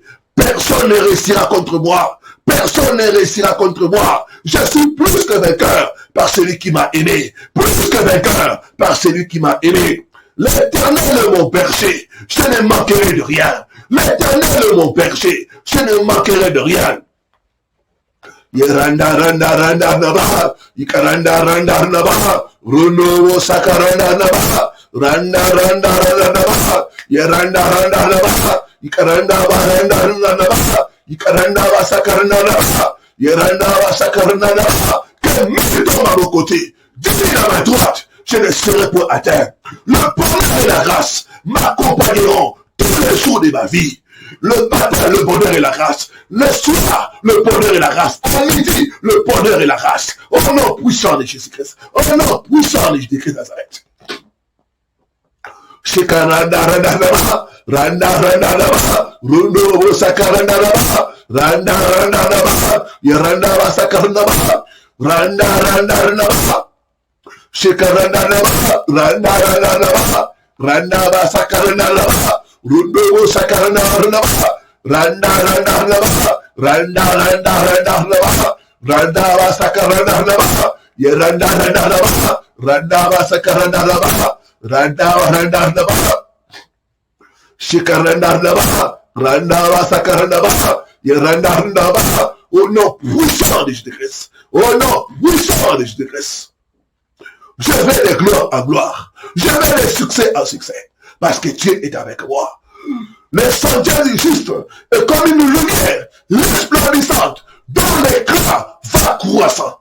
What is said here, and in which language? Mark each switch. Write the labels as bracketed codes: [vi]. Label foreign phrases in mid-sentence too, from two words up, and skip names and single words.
[fr] Personne ne réussira contre moi. Personne ne réussira contre moi. Je suis plus que vainqueur par celui qui m'a aimé. Plus que vainqueur par celui qui m'a aimé. L'Éternel est mon berger, je ne manquerai de rien. L'Éternel est mon berger, je ne manquerai de rien. Yeranda randa randa naba, ikaranda randa naba, runo sakaranda naba, randa randa randa naba, yeranda randa naba, ikaranda randa naba, ikaranda sakaranda naba, yeranda sakaranda naba. Que Dieu tombe à mon côté, Dieu est à ma droite. Je ne serai pas atteint. Le bonheur et la grâce m'accompagneront tous les jours de ma vie. Le matin, le bonheur et la grâce. Le soir, le bonheur et la grâce. À midi, le bonheur et la grâce. Au nom puissant de Jésus-Christ. Au nom puissant de Jésus-Christ Nazareth. Shekaranda randa randa randa randa randa rundo sakaranda randa randa randa randa yeranda sakaranda randa randa randa. Shekaranda randa randa randa randa ba sakaranda randa rundo sakaranda randa randa randa randa randa randa randa ba sakaranda randa yeranda randa randa ba sakaranda randa randa randa randa Shekaranda randa randa sakaranda yeranda randa. Au nom puissant de Jésus-Christ, au nom puissant de Jésus-Christ. Je vais de gloire en gloire. Je vais de succès en succès. Parce que Dieu est avec moi. Le sentier du juste est comme une lumière resplendissante dont l'éclat va croissant.